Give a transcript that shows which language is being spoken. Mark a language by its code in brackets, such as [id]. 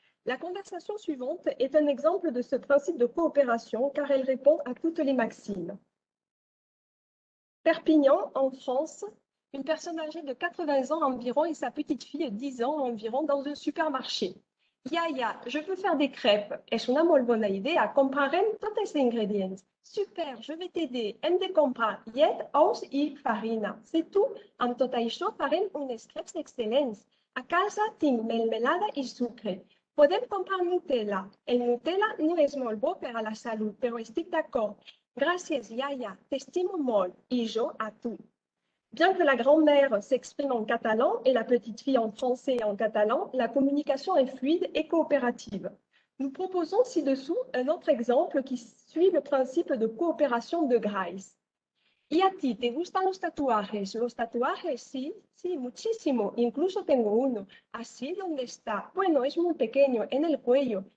[fr] La conversation suivante est un exemple de ce principe de coopération car elle répond à toutes les maximes. Perpignan, en France, une personne âgée de 80 ans environ et sa petite fille de 10 ans environ dans un supermarché. Yaya, je veux faire des crêpes. [ca] És una molt bona idea. Comprarem tots els ingredients. [fr] Super, je vais t'aider. [ca] Hem de comprar llet, ous i farina. [fr] C'est tout. [ca] Amb tot això farem unes crepes excel·lents. A casa tinc melmelada i sucre. Podem comprar Nutella. El Nutella no és molt bo per a la salut, però estic d'acord. Gràcies, Yaya. T'estimo molt. I jo a tu. [fr] Bien que la grand-mère s'exprime en catalan et la petite fille en français et en catalan, la communication est fluide et coopérative. Nous proposons ci-dessous un autre exemple qui suit le principe de coopération de Grice. [es] ¿Y a ti te gustan los tatuajes? Los tatuajes, sí, sí, muchísimo. Incluso tengo uno. ¿Así? ¿Dónde está? Bueno, es muy pequeño, en el cuello.